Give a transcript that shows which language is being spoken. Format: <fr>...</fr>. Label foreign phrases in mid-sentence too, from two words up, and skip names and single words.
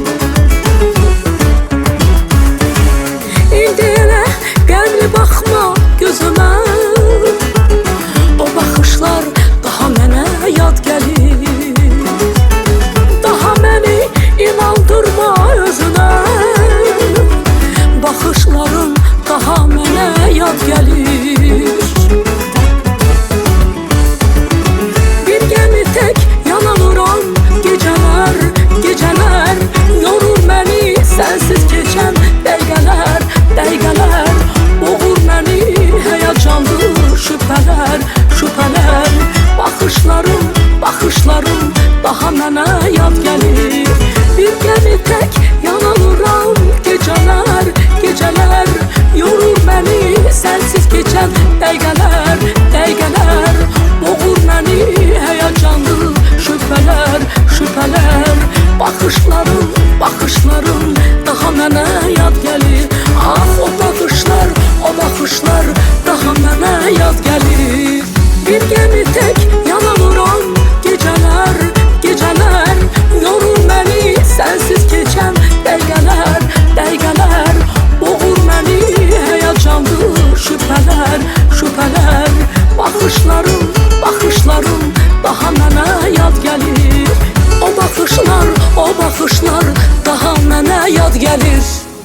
<az>İndi elə qəmli baxma gözümə, o baxışlar daha mənə yad gəlir. Daha məni inandırma özünə, baxışların daha mənə yad gəlir.</az> <tr>Bir gemi tek yana vuran geceler, geceler yorur beni sensiz geçen</tr> <az>dəqiqələr, dəqiqələr</az> <tr>boğur beni heyecanlı şüpheler, şüpheler.</tr> <az>Baxışlarım, baxışlarım daha mənə yad gəlir.</az> <tr>Bir gemi tek yana vuran geceler, geceler yorur beni sensiz geçen</tr> <az>dəqiqələr, dəqiqələr</az> <tr>boğur beni heyecanlı şüpheler, şüpheler.</tr> <az>Baxışlarım, baxışlarım daha mənə yad gəlir. Ah o baxışlar, o baxışlar daha mənə yad gəlir.</az> <tr>Bir gemi tek yana vuran geceler, geceler yorur beni sensiz geçen</tr> <az>dəqiqələr, dəqiqələr</az> <tr>boğur beni heyecanlı şüpheler, şüpheler.</tr> <az>Baxışlarım, baxışlarım daha mənə yad gəlir. O baxışlar, o baxışlar daha mənə yad gəlir.</az>